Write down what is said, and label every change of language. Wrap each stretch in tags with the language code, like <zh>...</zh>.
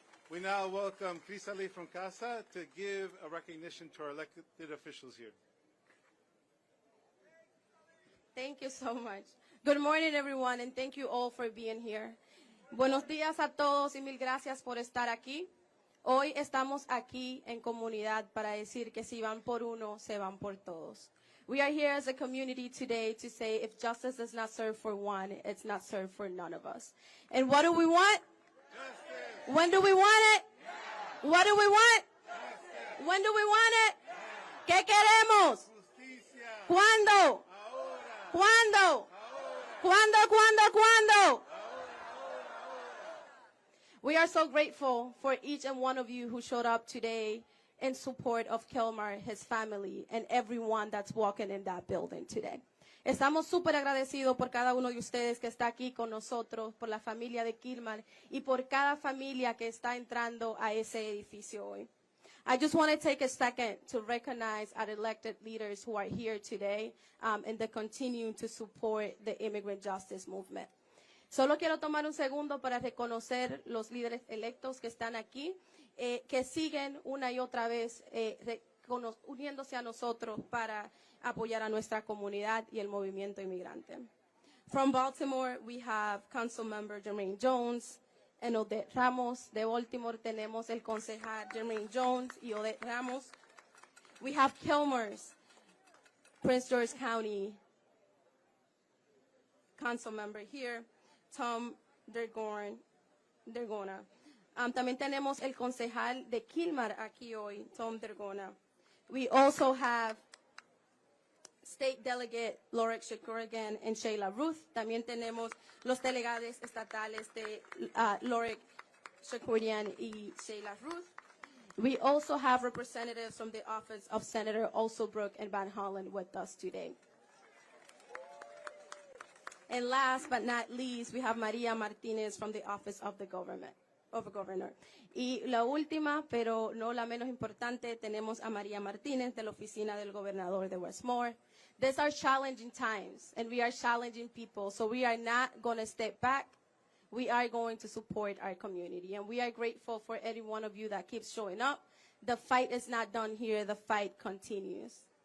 <en>We now welcome Crisali from Casa to give a recognition to our elected officials here. Thank you so much. Good morning, everyone, and thank you all for being here.</en> <es>Buenos días a todos y mil gracias por estar aquí. Hoy estamos aquí en comunidad para decir que si van por uno, se van por todos.</es> <en>We are here as a community today to say if justice does not serve for one, it's not served for none of us. And what do we want? Justice. When do we want it? Yeah. What do we want? Justice. When do we want it? Yeah.</en> <es>¿Qué queremos? Justicia. ¿Cuándo? Ahora. ¿Cuándo? Ahora. ¿Cuándo?</es> <en>We are so grateful for each and one of you who showed up today in support of Kilmar, his family, and everyone that's walking in that building today.</en> <es>Estamos súper agradecidos por cada uno de ustedes que está aquí con nosotros, por la familia de Kilmar y por cada familia que está entrando a ese edificio hoy.</es> <en>I just want to take a second to recognize our elected leaders who are here today and that continue to support the immigrant justice movement.</en> <es>Solo quiero tomar un segundo para reconocer los líderes electos que están aquí, que siguen una y otra vez uniéndose a nosotros para apoyar a nuestra comunidad y el movimiento inmigrante.</es> <en>From Baltimore, we have Councilmember Jermaine Jones and Odette Ramos.</en> <es>De Baltimore tenemos el concejal Jermaine Jones y Odette Ramos.</es> <en>We have Kilmer's Prince George County Councilmember here, Tom Dergona.</en> <es>También tenemos el concejal de Kilmar aquí hoy, Tom Dergona.</es> <en>We also have State Delegate Lorick Shakurigan and Shayla Ruth.</en> <es>También tenemos los delegados estatales de Lorick Shakurigan y Shayla Ruth.</es> <en>We also have representatives from the office of Senator Ossobrook and Van Hollen with us today. And last but not least, we have Maria Martinez from the office of the governor.</en> <es>Y la última, pero no la menos importante, tenemos a Maria Martinez de la oficina del gobernador de Westmore.</es> <en>These are challenging times, and we are challenging people, so we are not going to step back. We are going to support our community, and we are grateful for every one of you that keeps showing up. The fight is not done here. The fight continues.</en>